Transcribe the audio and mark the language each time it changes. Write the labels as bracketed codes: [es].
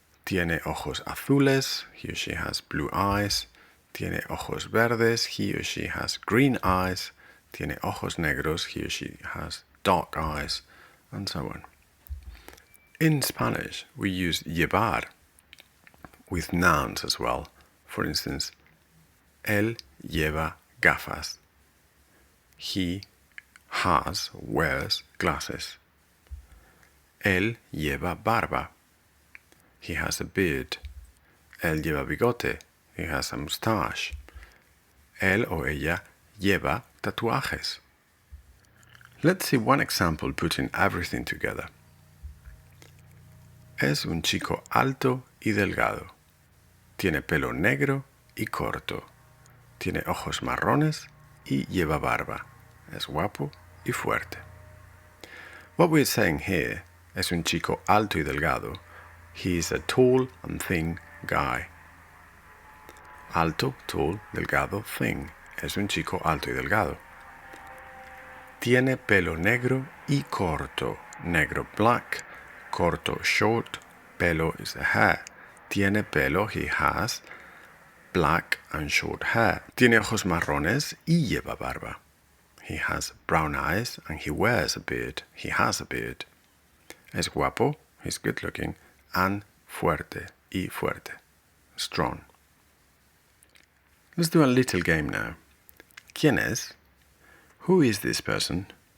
[es] Tiene ojos azules. [en] He or she has blue eyes. [es] Tiene ojos verdes. [en] He or she has green eyes. [es] Tiene ojos negros. [en] He or she has dark eyes, and so on. In Spanish, we use llevar with nouns as well. For instance, [es] él lleva gafas. [en] He wears glasses. [es] Él lleva barba. [en] He has a beard. [es] Él lleva bigote. [en] He has a mustache. [es] Él o ella lleva tatuajes. [en] Let's see one example putting everything together. [es] Es un chico alto y delgado. Tiene pelo negro y corto. Tiene ojos marrones y lleva barba. Es guapo y fuerte. [en] What we're saying here, [es] es un chico alto y delgado. [en] He is a tall and thin guy. Alto, tall, delgado, thin. [es] Es un chico alto y delgado. Tiene pelo negro y corto. Negro, black. [en] Corto, short. Pelo is the hair. [es] Tiene pelo, [en] he has black and short hair. [es] Tiene ojos marrones y lleva barba. [en] He has brown eyes and he wears a beard. He has a beard. [es] Es guapo, [en] he's good looking, and fuerte, [es] y fuerte, [en] strong. Let's do a little game now. [es] ¿Quién es? [en] Who is this person?